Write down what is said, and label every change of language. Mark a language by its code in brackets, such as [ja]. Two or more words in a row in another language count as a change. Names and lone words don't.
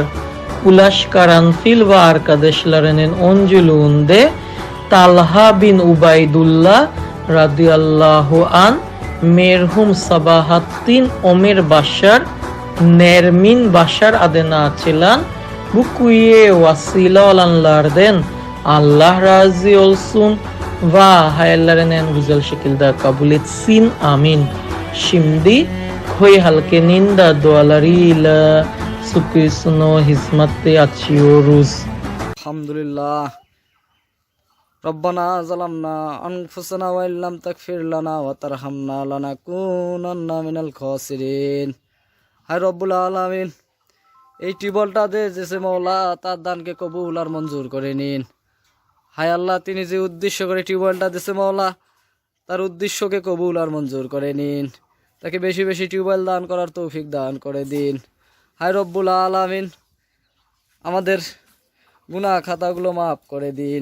[tr] Ulaş Karanfil ve arkadaşlarının öncülüğünde Talha bin Ubaydullah [ar] رضي الله عن, [tr] merhum Sabahattin Ömer Başar, Nermin Başar adına açılan bu kuyuya vasile olanlardan Allah razı olsun ve hayallerini en güzel şekilde kabul etsin. Amin. Şimdi köy halkının da dualarıyla su kuyusunu hizmette açıyoruz. [ar] الحمد لله. ربنا ظلمنا أنفسنا وإن لم تغفر لنا وترحمنا لنكونن من الخاسرين. هاي رب العالمين, [bn] এই টিউবওয়েলটা দিয়েছে মওলা, তার দানকে কবুল আর মঞ্জুর করে নিন। হায় আল্লাহ, তিনি যে উদ্দেশ্য করে টিউবওয়েলটা দিয়েছে মওলা, তার উদ্দেশ্যকে কবুল আর মঞ্জুর করে নিন। তাকে বেশি বেশি টিউবওয়েল দান করার তৌফিক দান করে দিন। হায় [ar] رب العالمين, [bn] আমাদের গুনাহ খাতাগুলো মাফ করে দিন।